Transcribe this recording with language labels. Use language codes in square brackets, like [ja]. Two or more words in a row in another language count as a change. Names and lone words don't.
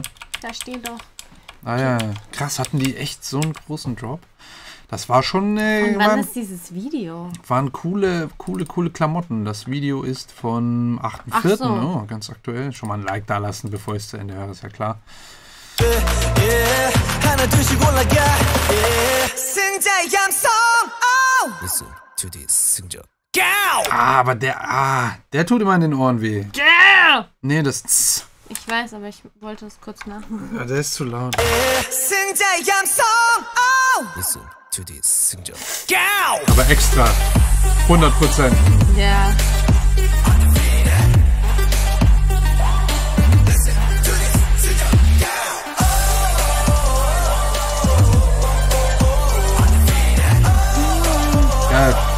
[de] da steht doch. Ah ja, krass, hatten die echt so einen großen Drop? Das war schon, Und wann ist dieses Video? waren coole Klamotten. Das Video ist vom 8.4. Ach so. Oh, ganz aktuell. Schon mal ein Like da lassen, bevor ich es zu Ende höre, ist ja klar. [ko] 하나 둘씩 올라가 승자의 감성 [en] Listen to this 승자. [de] Ah, aber der tut immer in den Ohren weh. Nee, das Ich weiß, aber ich wollte es kurz machen. ja, der ist zu laut. [ko] 승자의 감성 [en] Listen to this 승자. [de] Aber extra. 100%. Ja. Geil.